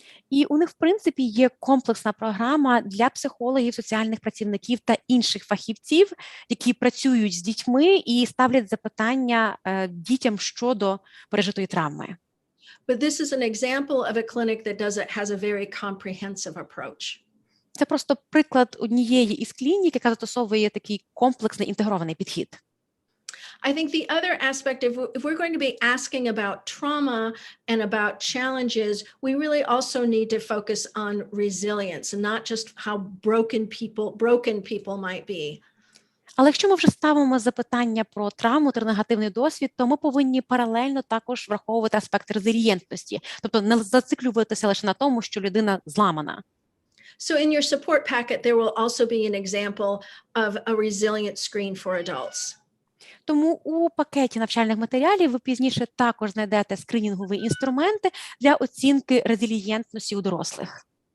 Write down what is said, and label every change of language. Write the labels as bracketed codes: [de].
[uk] І у них, в принципі, є комплексна програма для психологів, соціальних працівників та інших фахівців, які працюють з дітьми і ставлять запитання дітям щодо пережитої травми. [en] But this is an example of a clinic that has a very comprehensive approach. [uk] Це просто приклад однієї із клінік, яка застосовує такий комплексний інтегрований підхід. [en] I think the other aspect, if we're going to be asking about trauma and about challenges, we really also need to focus on resilience and not just how broken people might be. [uk] Але якщо ми вже ставимо запитання про травму та негативний досвід, то ми повинні паралельно також враховувати аспект резилієнтності, тобто не зациклюватися лише на тому, що людина зламана. [en] So in your support packet, there will also be an example of a resilient screen for adults. [uk] Тому у пакеті навчальних матеріалів ви пізніше також знайдете скринінгові інструменти для оцінки резилієнтності у дорослих.